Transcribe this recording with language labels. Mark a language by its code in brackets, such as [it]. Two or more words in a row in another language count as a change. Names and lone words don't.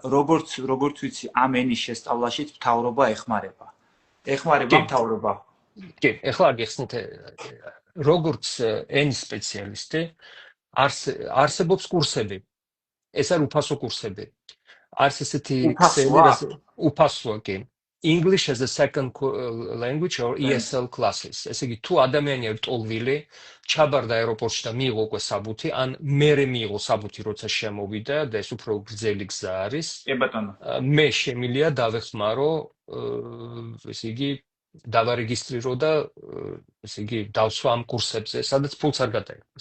[ka] როგორც ვიცი, ამ ენის შესწავლაშიც მთავრობა ეხმარება. ეხმარება მთავრობა. კი, ეხლა გიხსნით, როგორც ენის სპეციალისტი, არსებობს კურსები. ეს არის უფასო კურსები. არის ესეთი უფასოა, კი. [en] English as a second language or ESL classes. [ka] ესე იგი, თუ ადამიანი არის ტოლვილი, ჩაბარდა აეროპორტში და მიიღო უკვე საბუთი, ან მერე მიიღო საბუთი, როცა შემოვიდა და ეს უფრო გრძელი გზა არის. კი ბატონო. მე შემიძლია დავეხმარო, ესე იგი, დავარეგისტრირო და ესე იგი, დავსვა ამ კურსებზე, სადაც ფულს არ გადაიღოს.